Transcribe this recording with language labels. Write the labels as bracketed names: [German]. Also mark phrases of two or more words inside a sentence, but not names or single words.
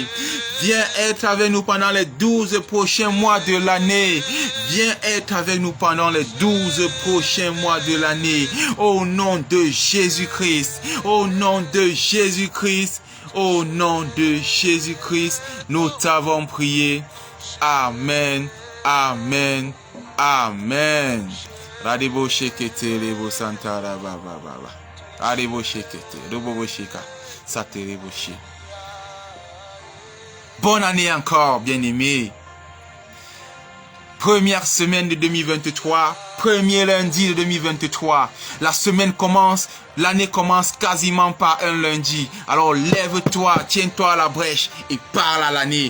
[French] Viens être avec nous pendant les 12 prochains mois de l'année. Viens être avec nous pendant les 12 prochains mois de l'année. Au nom de Jésus-Christ. Au nom de Jésus-Christ. Au nom de Jésus-Christ. Nous t'avons prié. Amen. Amen. Amen. Radebo shekete rebo santara baba baba. Radebo shekete rebo sheka saterebo she. Bonne année encore, bien-aimés. Première semaine de 2023, premier lundi de 2023. La semaine commence, l'année commence quasiment par un lundi. Alors lève-toi, tiens-toi à la brèche et parle à l'année.